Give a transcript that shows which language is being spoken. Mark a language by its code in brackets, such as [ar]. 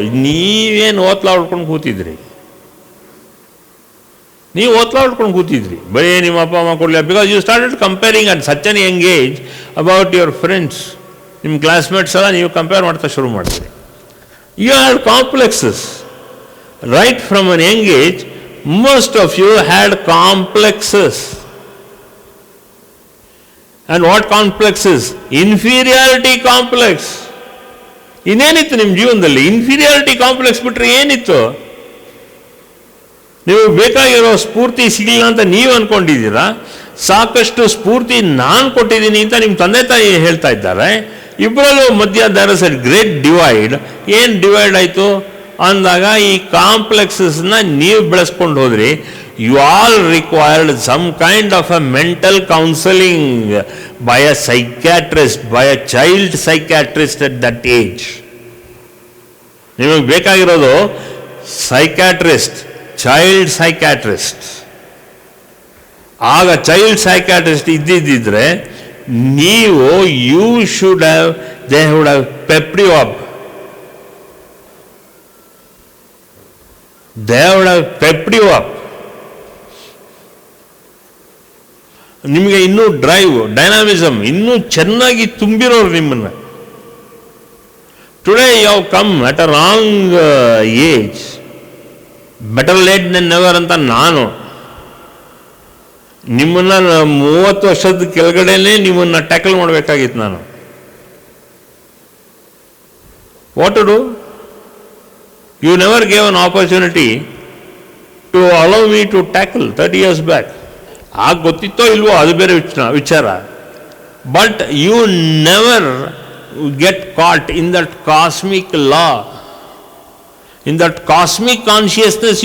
[kn] ನೀವೇನು ಓದ್ಲಾಡ್ಕೊಂಡು ಕೂತಿದ್ರಿ, ನೀವು ಓದ್ಲಾಡ್ಕೊಂಡು ಕೂತಿದ್ರಿ, ಬರೀ ನಿಮ್ಮ ಅಪ್ಪ ಅಮ್ಮ ಕೊಡಲಿಲ್ಲ. [en] Because you started comparing at such an young age about your friends. [kn] ನಿಮ್ಮ ಕ್ಲಾಸ್ಮೇಟ್ಸ್ ಎಲ್ಲ ನೀವು ಕಂಪೇರ್ ಮಾಡ್ತಾ ಶುರು ಮಾಡಿದ್ರಿ. [en] You had complexes right from an young age. Most of you had complexes. And what complexes? Inferiority complex. [kn] ಇನ್ನೇನಿತ್ತು ನಿಮ್ಮ ಜೀವನದಲ್ಲಿ? Inferiority complex ಬಿಟ್ಟರೆ ಏನಿತ್ತು? ನೀವು ಬೇಕಾಗಿರೋ ಸ್ಫೂರ್ತಿ ಸಿಗಲಿಲ್ಲ ಅಂತ ನೀವು ಅಂದ್ಕೊಂಡಿದ್ದೀರಾ. ಸಾಕಷ್ಟು ಸ್ಫೂರ್ತಿ ನಾನು ಕೊಟ್ಟಿದ್ದೀನಿ ಅಂತ ನಿಮ್ಮ ತಂದೆ ತಾಯಿ ಹೇಳ್ತಾ ಇದ್ದಾರೆ. ಇಬ್ಬರಲ್ಲೂ ಮಧ್ಯ [en] There is a great divide. [kn] ಏನು ಡಿವೈಡ್ ಆಯಿತು ಅಂದಾಗ ಈ ಕಾಂಪ್ಲೆಕ್ಸಸ್ನ ನೀವು ಬೆಳೆಸ್ಕೊಂಡು ಹೋದ್ರಿ. [en] You all required some kind of a mental counselling by a psychiatrist, by a child psychiatrist at that age. [kn] ನಿಮಗೆ ಬೇಕಾಗಿರೋದು ಸೈಕ್ಯಾಟ್ರಿಸ್ಟ್, ಚೈಲ್ಡ್ ಸೈಕ್ಯಾಟ್ರಿಸ್ಟ್. ಆಗ ಚೈಲ್ಡ್ ಸೈಕ್ಯಾಟ್ರಿಸ್ಟ್ ಇದ್ದಿದ್ದರೆ ನೀವು [en] You should have, they would have pepped you up. They would have pepped you up. [kn] ನಿಮಗೆ ಇನ್ನೂ drive, ಡೈನಾಮಿಸಮ್ ಇನ್ನೂ ಚೆನ್ನಾಗಿ ತುಂಬಿರೋರು ನಿಮ್ಮನ್ನು. [en] Today you have come at a wrong age. Better late than never [kn] ಅಂತ ನಾನು ನಿಮ್ಮನ್ನು 30 ವರ್ಷದ ಕೆಳಗಡೆನೇ ನಿಮ್ಮನ್ನು ಟ್ಯಾಕಲ್ ಮಾಡಬೇಕಾಗಿತ್ತು ನಾನು. [en] What to do? You never gave an opportunity to allow me to tackle 30 years back. [kn] ಆಗ ಗೊತ್ತಿತ್ತೋ ಇಲ್ವೋ ಅದು ಬೇರೆ ವಿಚಾರ. [en] But you never get caught in that cosmic law, in that cosmic consciousness.